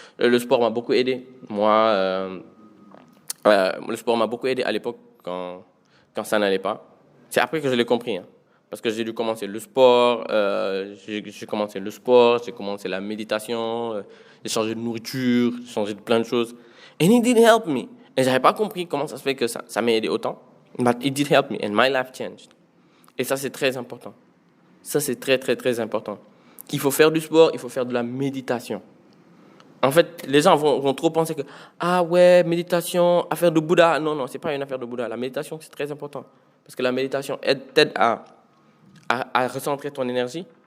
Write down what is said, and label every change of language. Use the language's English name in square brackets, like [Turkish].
[French] Le sport m'a beaucoup aidé. Moi, le sport m'a beaucoup aidé à l'époque quand ça n'allait pas. C'est après que je l'ai compris. Parce que j'ai dû commencer le sport, j'ai commencé la méditation, j'ai changé de nourriture, j'ai changé de plein de choses. [English] And it did help me. [French] Et j'avais pas compris comment ça se fait que ça m'a aidé autant. [English] But it did help me and my life changed. [French] Et ça, c'est très important. Ça, c'est très, très, très important. Il faut faire du sport, il faut faire de la méditation. En fait, les gens vont trop penser que « Ah ouais, méditation, affaire de Bouddha. » Non, c'est pas une affaire de Bouddha. La méditation, c'est très important. Parce que la méditation t'aide à recentrer ton énergie.